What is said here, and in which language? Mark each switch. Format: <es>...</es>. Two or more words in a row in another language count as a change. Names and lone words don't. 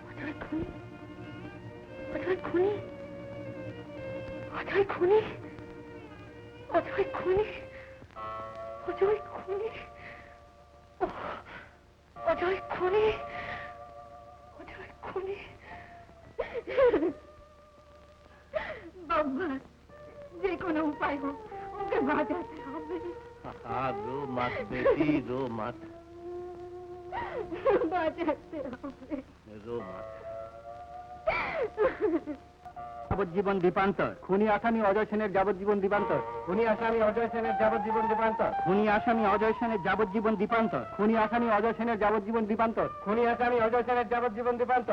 <bn>অজয় খুনি, অজয় খুনি, অজয় খুনি, অজয় খুনি, অজয় খুনি, অজয় খুনি। বাবা, যে কোনো উপায় হোক ওকে বাঁচাতে হবে।</bn> <hi>रो मत बेटी, रो मत,</hi> <bn>বাঁচাতে হবে।</bn> <hi>रो मत।</hi> <bn>যাবজ্জীবন দ্বীপান্তর। খুনি আসামি অজয় সেনের যাবজ্জীবন দ্বীপান্তর। খুনি আসামি অজয় সেনের যাবজ্জীবন দ্বীপান্তর। খুনি আসামি অজয় সেনের যাবজ্জীবন দ্বীপান্তর। খুনি আসামি অজয় সেনের যাবজ্জীবন দ্বীপান্তর। খুনি আসামি অজয় সেনের যাবজ্জীবন দ্বীপান্তর।</bn>